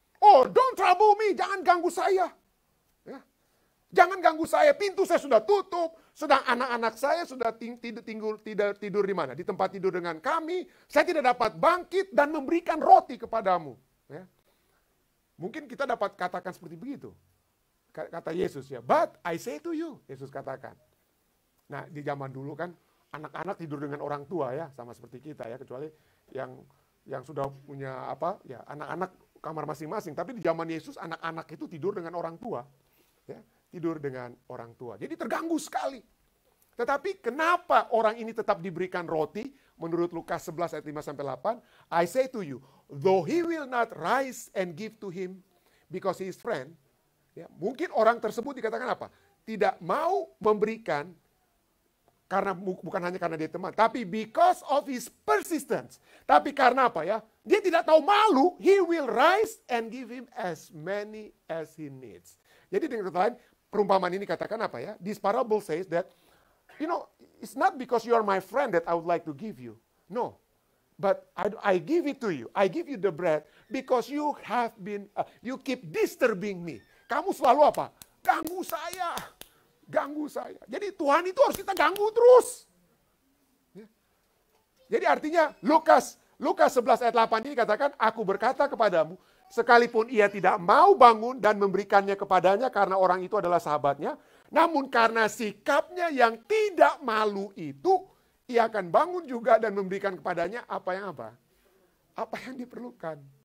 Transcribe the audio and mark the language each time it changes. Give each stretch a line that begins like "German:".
English: Oh, don't trouble me,
Indonesian: jangan ganggu saya. Ya. Jangan ganggu saya, pintu saya sudah tutup, sedang anak-anak saya sudah tidur di mana? Di tempat tidur dengan kami, saya tidak dapat bangkit dan memberikan roti kepadamu. Ya. Mungkin kita dapat katakan seperti begitu. Kata Yesus ya,
English: but I say to you,
Indonesian: Yesus katakan. Nah, di zaman dulu kan, anak-anak tidur dengan orang tua ya, sama seperti kita ya, kecuali yang sudah punya anak-anak kamar masing-masing. Tapi di zaman Yesus anak-anak itu tidur dengan orang tua, ya, tidur dengan orang tua. Jadi terganggu sekali. Tetapi kenapa orang ini tetap diberikan roti? Menurut Lukas 11 ayat 5-8,
English: I say to you, though he will not rise and give to him because he is friend, ya,
Indonesian: mungkin orang tersebut dikatakan apa? Tidak mau memberikan. Karena bukan hanya karena dia teman, tapi
English: because of his persistence.
Indonesian: Tapi karena apa ya? Dia tidak tahu malu,
English: he will rise and give him as many as he needs.
Indonesian: Jadi dengan kata lain, perumpamaan ini katakan apa ya?
English: This parable says that, it's not because you are my friend that I would like to give you. No. But I give it to you. I give you the bread because you keep disturbing me.
Indonesian: Kamu selalu apa? Ganggu saya. Ganggu saya. Jadi Tuhan itu harus kita ganggu terus. Ya. Jadi artinya Lukas 11 ayat 8 ini katakan, aku berkata kepadamu, sekalipun ia tidak mau bangun dan memberikannya kepadanya karena orang itu adalah sahabatnya, namun karena sikapnya yang tidak malu itu, ia akan bangun juga dan memberikan kepadanya apa yang diperlukan.